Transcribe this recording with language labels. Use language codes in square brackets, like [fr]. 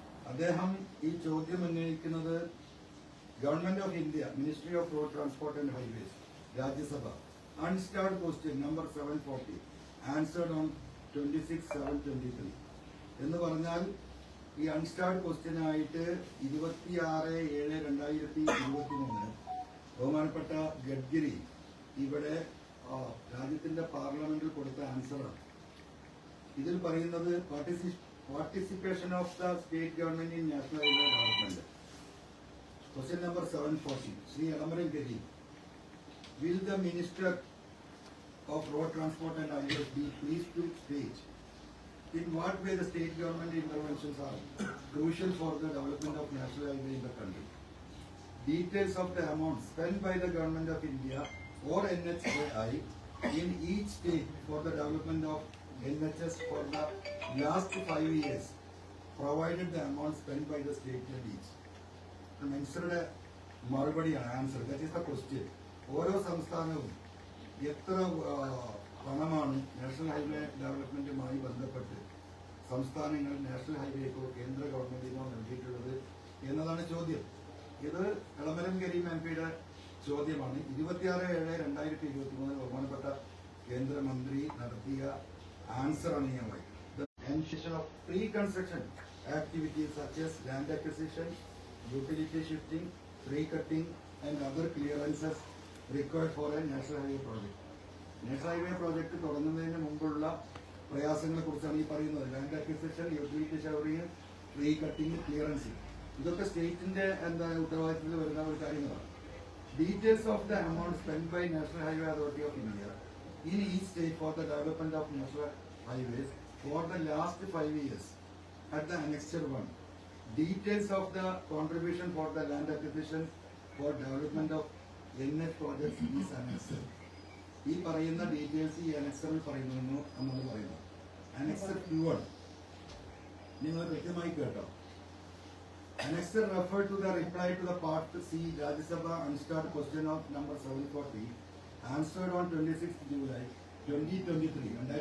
[ml] അദ്ദേഹം ഈ ചോദ്യം ഉന്നയിക്കുന്നത് [en] government of India, ministry off road transport and highways, Rajya Sabha, unstarred question number 740 answered on 26/7/23 [ml] എന്ന് പറഞ്ഞാൽ ഈ അൺസ്റ്റാർഡ് ക്വസ്റ്റ്യൻ ആയിട്ട് 26/7/2023 ബഹുമാനപ്പെട്ട ഗഡ്കരി ഇവിടെ രാജ്യത്തിന്റെ പാർലമെന്റിൽ കൊടുത്ത ആൻസറാണ്. ഇതിൽ പറയുന്നത് [en] Participation of the state government in national highway development. Question number 740. Shri Elamaram Kareem, will the Minister of Road Transport and Highways be pleased to state in what way the state government interventions are crucial for the development of national highway in the country? Details of the amount spent by the government of India or NHAI in each state for the development of NHS for the last 5 years, provided the amount spent by the state and each. The Minister's [ml] മറുപടിയാണ് [en] Answer. That is the question. [ml] ഓരോ സംസ്ഥാനവും എത്ര പണമാണ് national highway ഡെവലപ്മെന്റുമായി ബന്ധപ്പെട്ട് സംസ്ഥാനങ്ങൾ national ഹൈവേക്കോ കേന്ദ്ര ഗവൺമെന്റിനോ നൽകിയിട്ടുള്ളത് എന്നതാണ് ചോദ്യം. ഇത് എളമരം കരീം MPയുടെ ചോദ്യമാണ്. 26/7/2023 ബഹുമാനപ്പെട്ട കേന്ദ്രമന്ത്രി നടത്തിയ ആൻസറാണ് ഞാൻ വായിക്കുന്നത്. [en] Of pre construction activities such as land acquisition, utility shifting, tree cutting and other clearances required for a national highway project. [ml] National highway project തുടങ്ങുന്നതിന് മുമ്പുള്ള പ്രയാസങ്ങളെ കുറിച്ചാണ് ഈ പറയുന്നത്. Land acquisition, utility sharing, tree cutting, ക്ലിയറൻസിംഗ്, ഇതൊക്കെ സ്റ്റേറ്റിന്റെ ഉത്തരവാദിത്തത്തിൽ വരുന്ന ഒരു കാര്യങ്ങളാണ്. [en] Details of the amount spent by National Highway Authority of India in each state for the development of national highways for the last 5 years at the Annexure 1. Details of the contribution for the land acquisition for development of NH projects is annexed. [ml] ഈ പറയുന്ന details ഈ അനക്സറിൽ പറയുന്നു എന്നാണ് പറയുന്നത്. Annexure 2 നിങ്ങൾ കൃത്യമായി കേട്ടോ. [en] Annexer referred to the reply to the Part C Rajya Sabha unstarred question of number 740 answered on 26th July 2023.